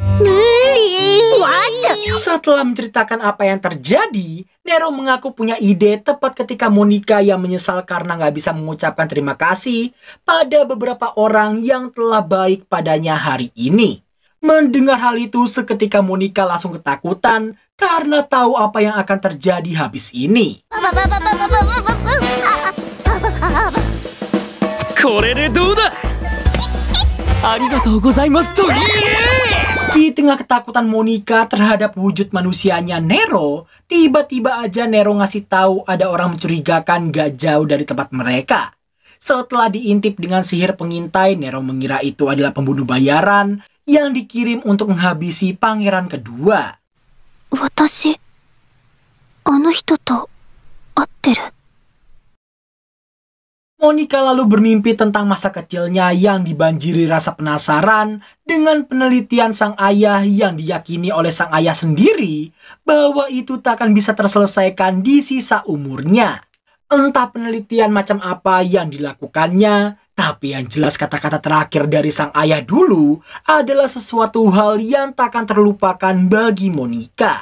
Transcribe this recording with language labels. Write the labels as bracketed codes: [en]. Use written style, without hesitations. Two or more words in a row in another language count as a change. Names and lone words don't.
[id] Setelah menceritakan apa yang terjadi, Nero mengaku punya ide tepat ketika Monica yang menyesal karena nggak bisa mengucapkan terima kasih pada beberapa orang yang telah baik padanya hari ini. Mendengar hal itu, seketika Monica langsung ketakutan karena tahu apa yang akan terjadi habis ini. [ja] これでどうだ。ありがとうございますと言え。 [id] Di tengah ketakutan Monica terhadap wujud manusianya Nero, tiba-tiba aja Nero ngasih tahu ada orang mencurigakan gak jauh dari tempat mereka. Setelah diintip dengan sihir pengintai, Nero mengira itu adalah pembunuh bayaran yang dikirim untuk menghabisi pangeran kedua. [ja] 私、あの人と会ってる。 [id] Monica lalu bermimpi tentang masa kecilnya yang dibanjiri rasa penasaran dengan penelitian sang ayah yang diyakini oleh sang ayah sendiri bahwa itu tak akan bisa terselesaikan di sisa umurnya. Entah penelitian macam apa yang dilakukannya, tapi yang jelas kata-kata terakhir dari sang ayah dulu adalah sesuatu hal yang tak akan terlupakan bagi Monica.